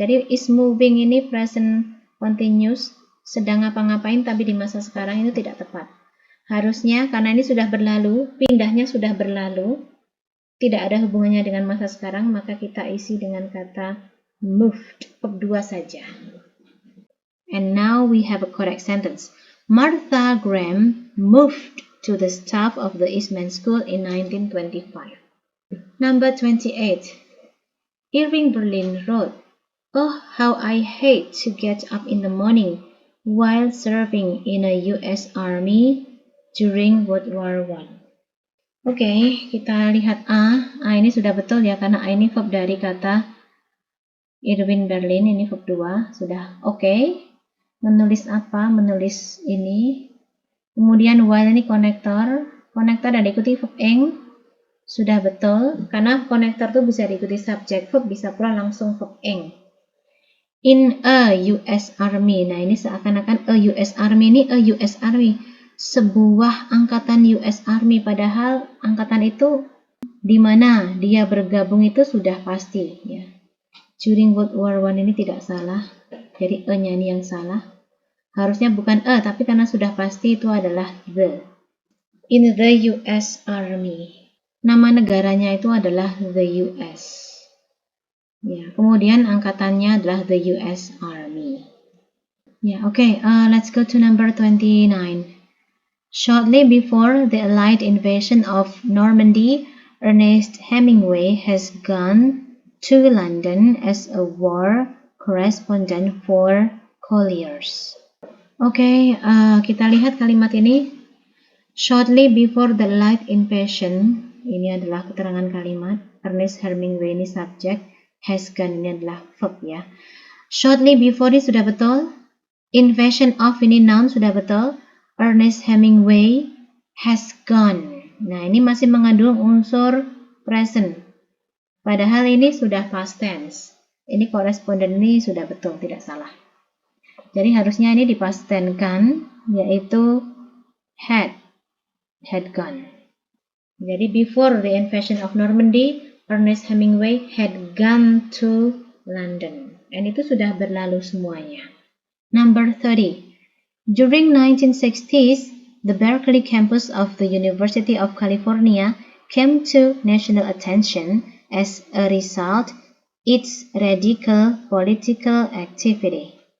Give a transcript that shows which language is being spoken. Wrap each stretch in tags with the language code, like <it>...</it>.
<id>Jadi is moving ini present continuous, sedang ngapa-ngapain tapi di masa sekarang itu tidak tepat. Harusnya karena ini sudah berlalu, pindahnya sudah berlalu, tidak ada hubungannya dengan masa sekarang, maka kita isi dengan kata moved, verb 2 saja.</id> <en>And now we have a correct sentence. Martha Graham moved to the staff of the Eastman School in 1925. Number 28. Irving Berlin wrote, "Oh, how I hate to get up in the morning while serving in a US Army during World War I."</en> <id>Oke, kita lihat A. A ini sudah betul ya, karena A ini verb dari kata Irving Berlin, ini verb 2. Sudah oke. Menulis apa? Menulis ini. Kemudian while ini konektor. Konektor dan diikuti verb ing. Sudah betul, karena konektor itu bisa diikuti subject verb, bisa pula langsung verb ing.</id> <en>In a US Army.</en> <id>Nah, ini seakan-akan</id> <en>a US Army ini a US Army.</en> <id>Sebuah angkatan US Army, padahal angkatan itu di mana dia bergabung itu sudah pasti ya. During World War I ini tidak salah. Jadi e-nya ini yang salah. Harusnya bukan e, tapi karena sudah pasti itu adalah the.</id> <en>In the US Army.</en> <id>Nama negaranya itu adalah</id> <en>the US.</en> <id>Ya, kemudian angkatannya adalah the US Army.</id> <en>Ya, okay, let's go to number 29. Shortly before the Allied invasion of Normandy, Ernest Hemingway has gone to London as a war correspondent for Collier's.</en> <id>Oke, kita lihat kalimat ini.</id> <en>Shortly before the Allied invasion,</en> <id>ini adalah keterangan kalimat. Ernest Hemingway ini subjek, has gone ini adalah verb ya. Shortly before ini sudah betul. Invasion of ini noun sudah betul.</id> <en>Ernest Hemingway has gone.</en> <id>Nah, ini masih mengandung unsur present. Padahal ini sudah past tense. Ini correspondent ini sudah betul, tidak salah. Jadi harusnya ini dipastenkan, yaitu had gone. Jadi</id> <en>before the invasion of Normandy, Ernest Hemingway had gone to London.</en> <id>And itu sudah berlalu semuanya.</id> <en>Number 30. During 1960s, the Berkeley campus of the University of California came to national attention as a result its radical political activity.</en>